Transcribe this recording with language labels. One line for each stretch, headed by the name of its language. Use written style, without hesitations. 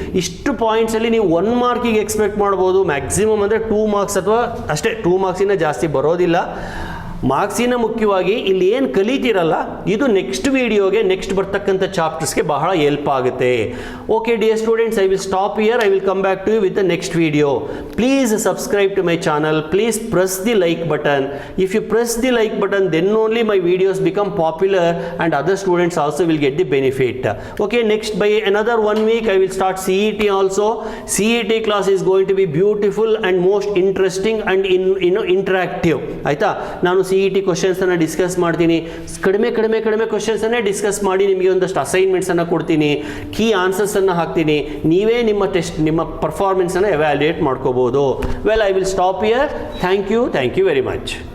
Kannada: ಇಷ್ಟು ಪಾಯಿಂಟ್ಸಲ್ಲಿ ನೀವು 1 ಮಾರ್ಕಿಗೆ ಎಕ್ಸ್ಪೆಕ್ಟ್ ಮಾಡ್ಬೋದು. ಮ್ಯಾಕ್ಸಿಮಮ್ ಅಂದರೆ 2 ಮಾರ್ಕ್ಸ್ ಅಥವಾ ಅಷ್ಟೇ, 2 ಮಾರ್ಕ್ಸಿನ ಜಾಸ್ತಿ ಬರೋದಿಲ್ಲ. ಮಾರ್ಕ್ಸಿನ ಮುಖ್ಯವಾಗಿ ಇಲ್ಲಿ ಏನು ಕಲಿತೀರಲ್ಲ, ಇದು ನೆಕ್ಸ್ಟ್ ವಿಡಿಯೋಗೆ, ನೆಕ್ಸ್ಟ್ ಬರ್ತಕ್ಕಂಥ ಚಾಪ್ಟರ್ಸ್ಗೆ ಬಹಳ ಹೆಲ್ಪ್ ಆಗುತ್ತೆ.
English: Okay dear students, I will stop here. I will come back to you with the next video. Please subscribe to my channel. Please press the like button. If you press the like button, then only my videos become popular and other students also will get the benefit. Okay, next by another 1 week I will start CET also. CET class is going to be beautiful and most interesting and interactive.
Kannada: ಆಯ್ತಾ? ನಾನು CET ಕ್ವಶನ್ಸನ್ನು discuss ಮಾಡ್ತೀನಿ. ಕಡಿಮೆ ಕ್ವಶನ್ಸನ್ನೇ discuss ಮಾಡಿ ನಿಮಗೆ ಒಂದಷ್ಟು ಅಸೈನ್ಮೆಂಟ್ಸನ್ನು ಕೊಡ್ತೀನಿ, key ಆನ್ಸರ್ಸನ್ನು ಹಾಕ್ತೀನಿ. ನೀವೇ ನಿಮ್ಮ ಪರ್ಫಾರ್ಮೆನ್ಸನ್ನು ಎವ್ಯಾಲ್ಯೂಯೇಟ್ ಮಾಡ್ಕೋಬೋದು.
English: Well, I will stop here. Thank you very much.